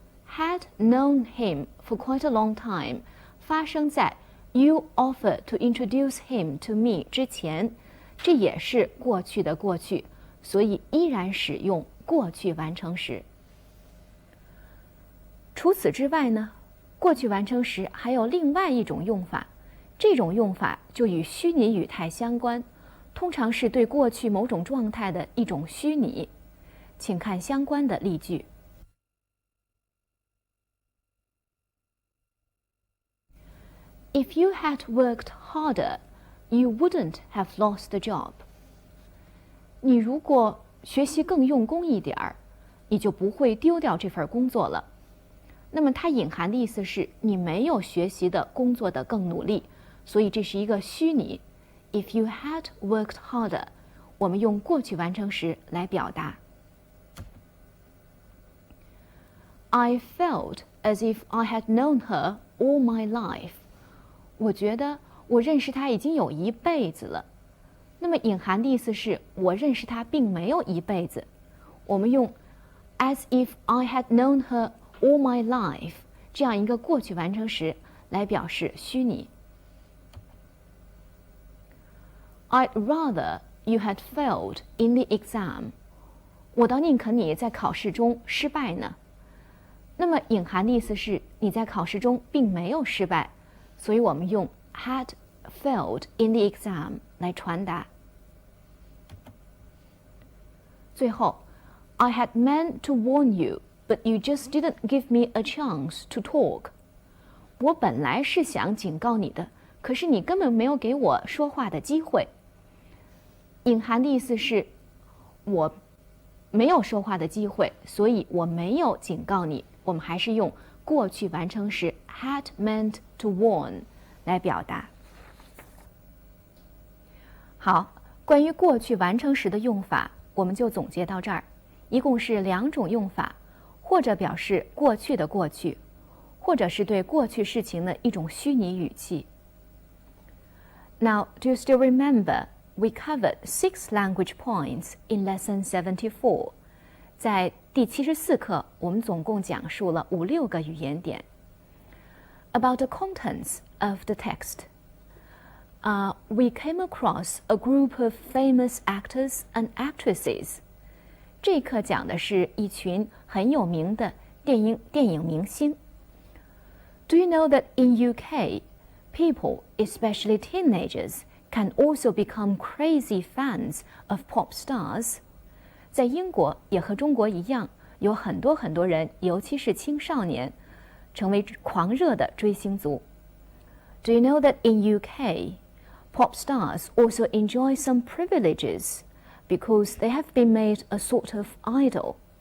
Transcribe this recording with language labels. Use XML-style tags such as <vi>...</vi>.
<en>Had known him for quite a long time</en> <zh>发生在</zh> <en>you offered to introduce him to me</en> <zh>之前，这也是过去的过去，所以依然使用过去完成时。除此之外呢，过去完成时还有另外一种用法，这种用法就与虚拟语态相关，通常是对过去某种状态的一种虚拟。请看相关的例句。</zh> <en>If you had worked harder, you wouldn't have lost the job.</en> <zh>你如果学习更用功一点儿，你就不会丢掉这份工作了。那么它隐含的意思是你没有学习的工作的更努力，所以这是一个虚拟。</zh> <en>If you had worked harder，</en> <zh>我们用过去完成时来表达。</zh> <en>I felt as if I had known her all my life.</en> <zh>我觉得我认识她已经有一辈子了。那么隐含的意思是我认识她并没有一辈子。我们用</zh> <en>as if I had known her all my life</en> <zh>这样一个过去完成时来表示虚拟。</zh> <en>I'd rather you had failed in the exam.</en> <zh>我倒宁肯你在考试中失败呢。那么隐含的意思是你在考试中并没有失败，所以我们用</zh> <en>had failed in the exam</en> <zh>来传达。最后</zh> <en>I had meant to warn you, but you just didn't give me a chance to talk.</en> <zh>我本来是想警告你的，可是你根本没有给我说话的机会。隐含的意思是我没有说话的机会，所以我没有警告你。我们还是用过去完成时 had meant to warn 来表达。好，关于过去完成时的用法，我们就总结到这儿。一共是2种用法，或者表示过去的过去，或者是对过去事情的一种虚拟语气。</zh> <en>Now, do you still remember we covered 6 language points in lesson 74?</en> <zh>在第74课，我们总共讲述了5-6个语言点。</zh> <en>About the contents of the text, we came across a group of famous actors and actresses.</en> <zh>这一课讲的是一群很有名的电影明星。</zh> <en>Do you know that in UK, people, especially teenagers, can also become crazy fans of pop stars?</en> <zh>在英国也和中国一样，有很多人，尤其是青少年，成为狂热的追星族。</zh> <en>Do you know that in UK, pop stars also enjoy some privileges because they have been made a sort of idol?</en>